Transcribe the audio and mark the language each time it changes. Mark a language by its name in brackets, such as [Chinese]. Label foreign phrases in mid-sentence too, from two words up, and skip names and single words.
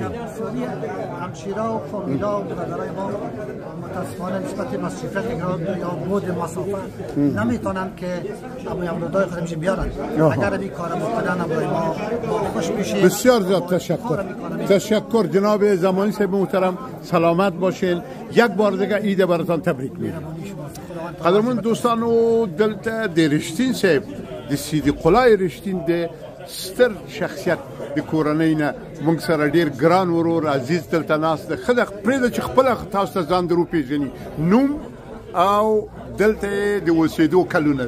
[Persian] همشیره و فامیلا و برادرای ما متاسفانه نسبت به صفت یا بود مسافت نمیتونن که اولادای خود میشه بیارن. اگر این کارو بکنن برای ما خوش میشه. بسیار زیاد تشکر جناب زمانی صاحب محترم، سلامت باشین. یک بار دیگه عید براتان تبریک میگم. [Pashto] قدرمن دوستان و دلته د رشتین صاحب د سیدی قلای رشتین د ستر شخصیت د کورنۍ نه موږ سره ډیر ګران ورور عزیز دلته ناست د خدای پرې چې خپل تاسو ته ځان درو پیژني نوم او دلته د اوسېدو کلونه.